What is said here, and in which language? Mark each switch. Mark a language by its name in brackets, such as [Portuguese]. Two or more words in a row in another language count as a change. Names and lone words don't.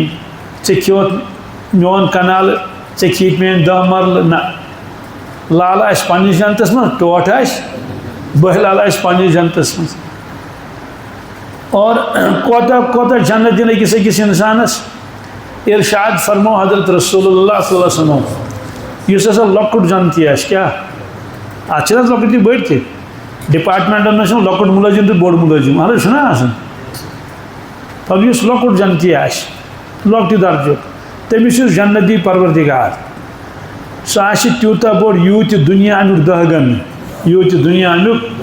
[Kashmiri] ژےٚ کھیوٚوُتھ میون کنالہٕ، ژےٚ کھیٚیِکھ میٲنۍ 10 مرلہٕ. نہ لال آسہِ پننِس جنتس منٛز، ٹوٹھ آسہِ بہلال آسہِ پننِس جنتس منٛز. اور کوتاہ جنت دِن أکِس انسانس. ارشاد فرمو حضرت رسول اللہ [Arabic] صلی اللہ علیہ وسلم [Kashmiri] اس ہسا لۄکُٹ جنتی آسہِ کیٛاہ اتھ چھِ نہ لۄکٕٹۍ تہِ بٔڑۍ تہِ ڈپارٹمنٹن منٛز چھُنہٕ لۄکُٹ مُلٲزِم تہٕ بوٚڑ مُلٲزِم اہن حظ چھُنہ آسان پتہٕ یُس لۄکُٹ جنتی آسہِ لۄکٹہِ درجُک تٔمِس یُس جنت دی پروردگار سُہ آسہِ تیوٗتاہ بوٚڑ یوٗت تہِ دُنیا امیُک دہ گنہٕ یوٗت تہِ دُنیا امیُک